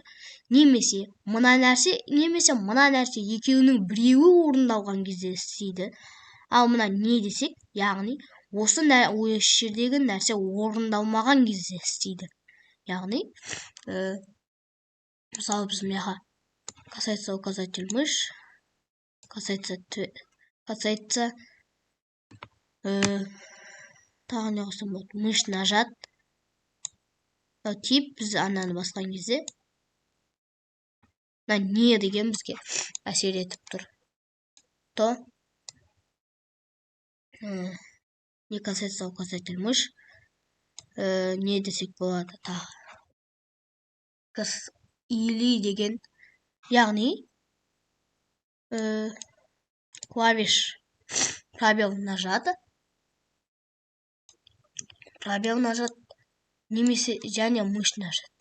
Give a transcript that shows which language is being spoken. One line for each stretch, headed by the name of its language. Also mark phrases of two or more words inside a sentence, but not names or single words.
Kazakh: Немесе мына нәрсе екеуінің біреуі орындалған кезде істейді. Ал мына не десек, яғни осы жердегі нәрсе орындалмаған кезде істейді. Яғни мысалы біз мынаға
Russian: касается указатель мышь, касается
Kazakh: тағы не қосам болды,
Russian: мышь нажат.
Kazakh: Тип біз ананы басқан кезде не деген бізге әсер етіп тұр.
Russian: То не касается указатель мышь,
Kazakh: не десек болады тағы. Или деген, яғни
Russian: клавиш пробел
Kazakh: нажаты, немесе және
Russian: мышь нажат.